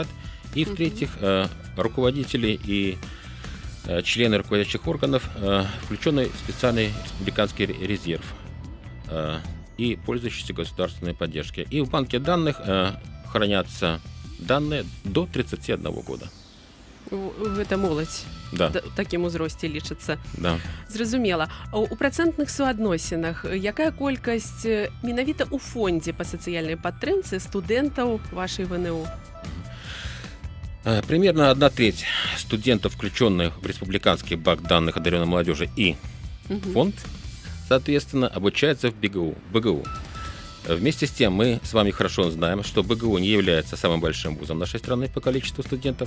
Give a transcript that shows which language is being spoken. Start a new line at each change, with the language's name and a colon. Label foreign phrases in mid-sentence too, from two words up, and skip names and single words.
Russian: И, в-третьих, руководители и члены руководящих органов, включенные в специальный республиканский резерв и пользующиеся государственной поддержкой. И в банке данных хранятся данные до 31 года.
Belarusian: Гэта моладзь, да. Такім узросце лічыцца. Да. Зразумела. У працэнтных суадносінах якая колькасць менавіта ў фондзе па сацыяльнай падтрымцы студэнтаў вашай ВНУ?
Russian: Примерно 1/3 студентов, включенных в республиканский банк данных одаренной молодежи и фонд, соответственно, обучается в БГУ. Вместе с тем, мы с вами хорошо знаем, что БГУ не является самым большим вузом нашей страны по количеству студентов.